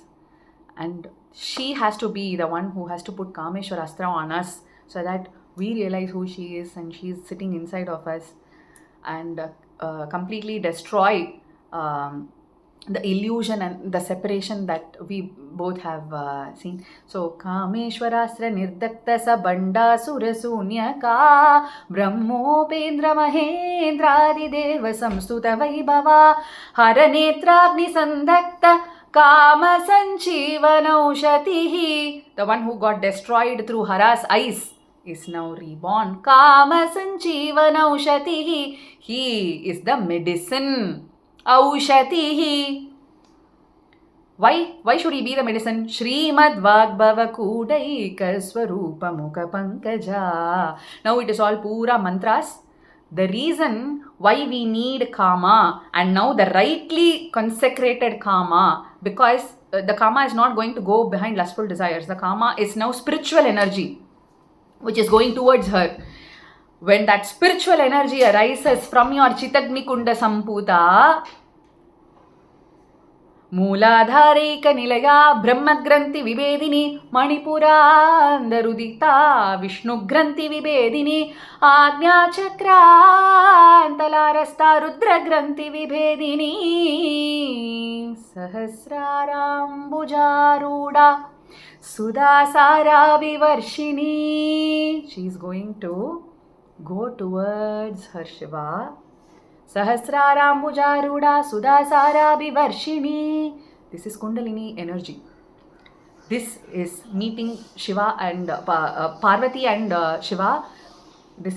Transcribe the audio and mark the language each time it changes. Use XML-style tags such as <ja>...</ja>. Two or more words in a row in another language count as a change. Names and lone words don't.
<en>And she has to be the one who has to put Kameshwar Astra on us so that we realize who she is and she is sitting inside of us and completely destroy the illusion and the separation that we both have seen. So,</en> <sa>Kameshwarastra Nirdakta Sa Bandasura Sunyaka Brahmopendra Mahendradi Deva Samstuta Vaibhava Haranetragni Sandakta Kāma Sanjeevana oushadhi.</sa> <en>The one who got destroyed through Hara's eyes is now reborn.</en> <sa>Kāma Sanjeevana oushadhi.</sa> <en>He is the medicine. Oushadhi. Why should he be the medicine?</en> <sa>Srimad Vagbhava Kudaika Swarupa Mukha Pankaja.</sa> <en>Now it is all pura mantras. The reason why we need Kāma and now the rightly consecrated Kāma, because the Kāma is not going to go behind lustful desires. The Kāma is now spiritual energy which is going towards her. When that spiritual energy arises from your</en> <sa>Chitagni Kunda Samputa, Mooladhareka Nilaya Brahmagranthi Vibedini Manipurandarudita Vishnu Granthi Vibedini Agnya Chakra Antalarasta Rudra Granthi Vibedini Sahasraram Bujaruda Sudasara Vivarshini.</sa> <en>She is going to go towards her Shiva.</en> <sa>Sahasraram Bujaruda Sudasara Vivarshini.</sa> <en>This is Kundalini energy. This is meeting Shiva and Parvati and Shiva. This is Shiva.</en>